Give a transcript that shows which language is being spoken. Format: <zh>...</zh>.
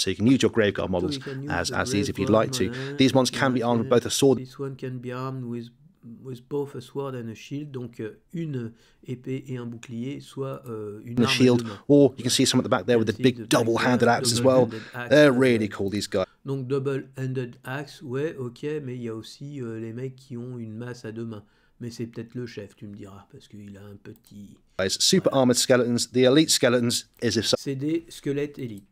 <en>So you can use your Grave Guard models as these if you'd like to. These ones can be armed with both a sword. This one can be armed with both a sword and a shield,</en> <fr>donc une épée et un bouclier, soit une arme</fr> <en>shield,</en> <fr>à 2 mains.</fr> <en>or you can see some at the back there with the big double-handed axe as well. They're really cool, these guys.</en> <fr>Donc</fr> <en>double-handed axe,</en> <fr>ouais, ok, mais il y a aussi les mecs qui ont une masse à 2 mains. Mais c'est peut-être le chef, tu me diras, parce qu'il a un petit...</fr> <en>Super armored skeletons. The elite skeletons is if</en> <fr>c'est des squelettes élites.</fr>